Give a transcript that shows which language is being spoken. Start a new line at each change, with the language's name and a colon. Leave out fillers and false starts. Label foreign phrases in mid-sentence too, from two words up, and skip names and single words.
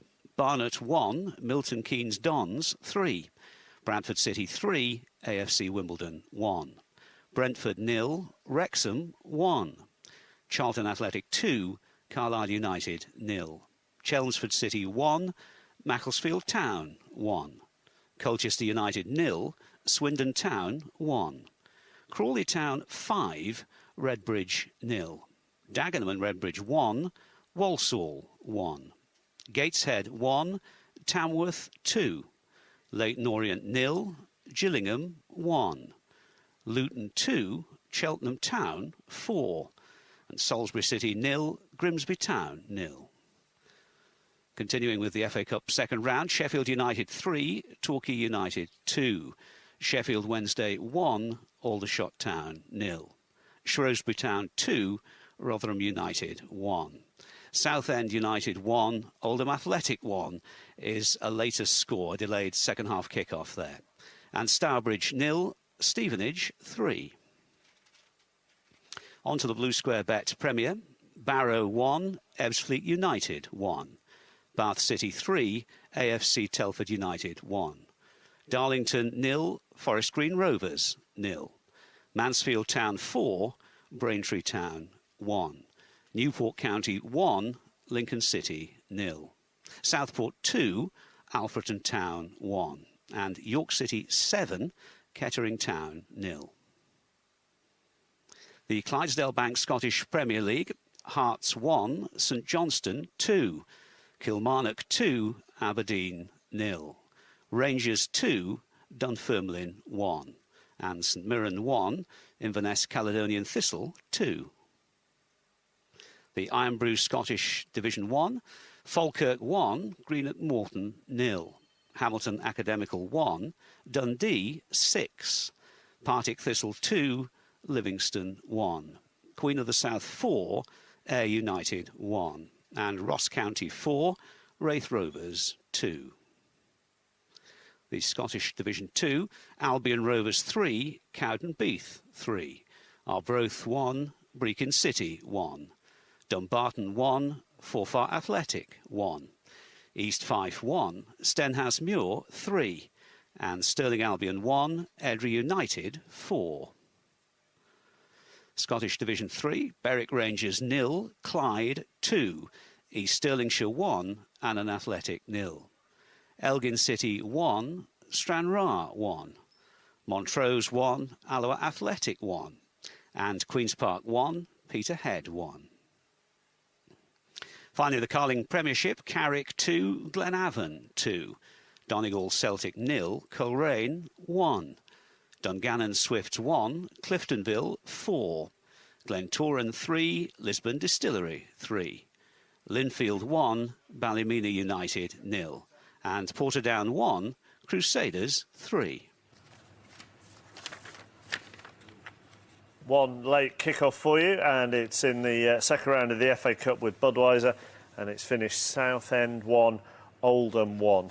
English: Barnet 1, Milton Keynes Dons 3. Bradford City 3, AFC Wimbledon 1. Brentford 0, Wrexham 1. Charlton Athletic 2, Carlisle United 0. Chelmsford City 1, Macclesfield Town 1. Colchester United 0, Swindon Town 1. Crawley Town 5, Redbridge 0. Dagenham and Redbridge 1, Walsall 1. Gateshead 1, Tamworth 2. Leyton Orient 0, Gillingham 1. Luton 2, Cheltenham Town 4. And Salisbury City 0, Grimsby Town 0. Continuing with the FA Cup second round, Sheffield United 3, Torquay United 2. Sheffield Wednesday 1, Aldershot Town 0. Shrewsbury Town 2, Rotherham United 1. Southend United 1, Oldham Athletic 1 is a latest score, a delayed second half kick-off there. And Stourbridge 0, Stevenage 3. On to the Blue Square Bet Premier. Barrow 1, Ebbsfleet United 1. Bath City 3, AFC Telford United 1. Darlington 0, Forest Green Rovers 0. Mansfield Town 4, Braintree Town 1. Newport County 1, Lincoln City 0. Southport 2, Alfreton Town 1. And York City 7, Kettering Town 0. The Clydesdale Bank Scottish Premier League, Hearts 1, St Johnstone 2. Kilmarnock 2, Aberdeen 0. Rangers 2, Dunfermline 1. And St Mirren 1, Inverness Caledonian Thistle 2. The Irn-Bru Scottish Division 1, Falkirk 1, Greenock Morton 0. Hamilton Academical 1, Dundee 6. Partick Thistle 2, Livingston 1. Queen of the South 4, Ayr United 1. And Ross County 4, Wraith Rovers 2. The Scottish Division 2, Albion Rovers 3, Cowdenbeath 3. Arbroath 1, Brecon City 1. Dumbarton 1, Forfar Athletic 1. East Fife 1, Stenhouse Muir 3. And Stirling Albion 1, Edinburgh United 4. Scottish Division 3, Berwick Rangers 0, Clyde 2. East Stirlingshire 1, Annan Athletic 0. Elgin City 1, Stranraer 1. Montrose 1, Alloa Athletic 1. And Queen's Park 1, Peterhead 1. Finally, the Carling Premiership, Carrick 2, Glenavon 2. Donegal Celtic 0, Coleraine 1. Dungannon Swifts 1, Cliftonville 4. Glentoran 3, Lisbon Distillery 3. Linfield 1, Ballymena United 0. And Portadown 1, Crusaders 3. One late kick-off for you, and it's in the second round of the FA Cup with Budweiser, and it's finished Southend 1, Oldham 1.